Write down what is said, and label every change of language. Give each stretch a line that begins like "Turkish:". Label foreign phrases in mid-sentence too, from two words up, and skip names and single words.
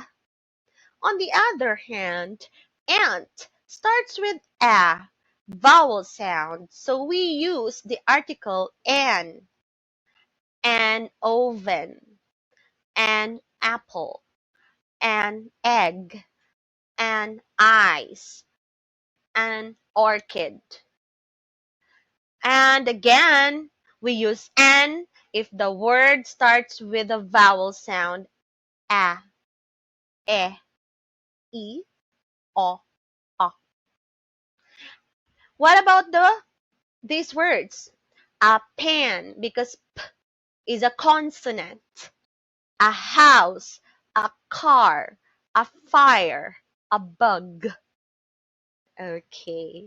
English: On the other hand, ant starts with a vowel sound, so we use the article an oven, an apple, an egg, an ice, an orchid. And again, we use an if the word starts with a vowel sound a, e, o, a. What about these words? A pen, because p is a consonant. A house, a car, a fire, a bug. Okay.